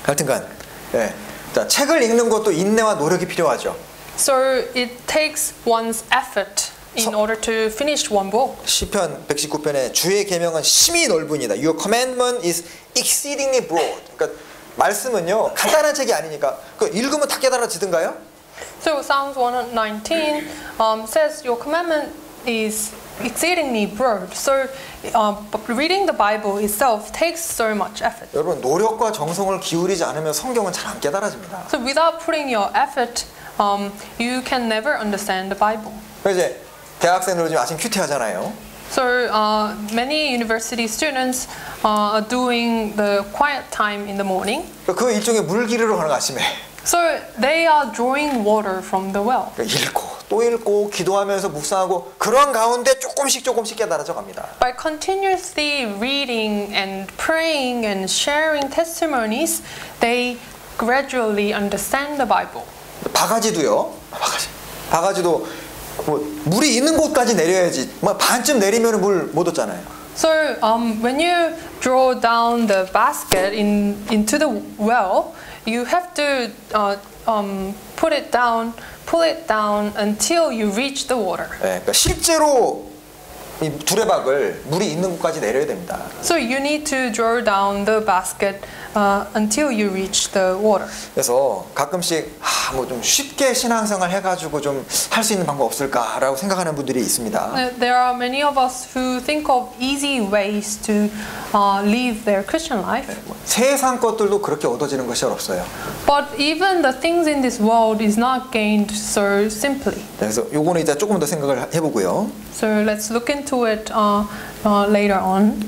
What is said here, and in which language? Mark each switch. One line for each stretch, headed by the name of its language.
Korean: 하여튼간, 네. 자, 책을 읽는 것도 인내와 노력이 필요하죠.
English: So it takes one's effort in order to finish one book.
Korean: 시편 119편에 주의 계명은 심히 넓으니다.
English: Your commandment is exceedingly broad.
Korean: 그러니까 말씀은요 간단한 책이 아니니까 그 읽으면 다 깨달아지던가요?
English: So Psalms 119 says your commandment is exceedingly broad. So reading the Bible itself takes so much effort.
Korean: 여러분 노력과 정성을 기울이지 않으면 성경은 잘 안 깨달아집니다.
English: So without putting your effort, you can never understand the Bible.
Korean: 이제 대학생들 요즘 아침 큐티 하잖아요.
English: So many university students are doing the quiet time in the morning.
Korean: 그 일종의 물 기르러 가는 거 아침에.
English: So they are drawing water from the well.
Korean: 읽고 또 읽고 기도하면서 묵상하고 그런 가운데 조금씩 깨달아져 갑니다.
English: By continuously reading and praying and sharing testimonies, they gradually understand the Bible.
Korean: 바가지도요. 바가지도 뭐 물이 있는 곳까지 내려야지. 뭐 반쯤 내리면 물 못 얻잖아요.
English: So when you draw down the basket into the well, you have to pull it down until you reach the water.
Korean: 네, 그러니까 실제로 이 두레박을 물이 있는 곳까지 내려야 됩니다.
English: So you need to draw down the basket until you reach the water.
Korean: 그래서 가끔씩 뭐 좀 쉽게 신앙생활 해가지고 좀 할 수 있는 방법 없을까라고 생각하는 분들이 있습니다.
English: There are many of us who think of easy ways to live their Christian life.
Korean: 세상 것들도 그렇게 얻어지는 것이 없어요.
English: But even the things in this world is not gained so simply.
Korean: 그래서 요거는 이제 조금 더 생각을 해보고요.
English: So let's look into it later on.